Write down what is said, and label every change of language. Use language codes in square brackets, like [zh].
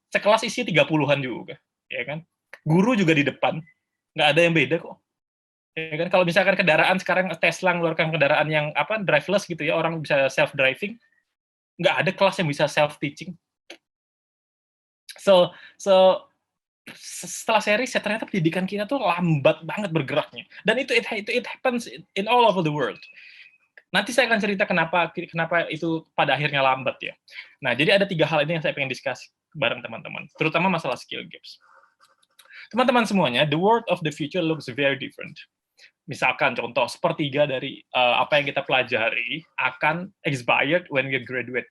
[id] Sekelas isi 30-an juga, ya kan? Guru juga di depan, nggak ada yang beda kok. Ya kan? Kalau misalkan kendaraan sekarang Tesla mengeluarkan kendaraan yang driveless gitu ya, orang bisa self driving, nggak ada kelas yang bisa self teaching. So setelah saya riset ternyata pendidikan kita tuh lambat banget bergeraknya. [en] Dan it happens in all over the world. [id] Nanti saya akan cerita kenapa itu pada akhirnya lambat ya. Nah, jadi ada 3 hal ini yang saya pengen diskusi bareng teman-teman, terutama masalah skill gaps. Teman-teman semuanya, [en] the world of the future looks very different. [id] Misalkan contoh, sepertiga dari apa yang kita pelajari akan [en] expired when we graduate.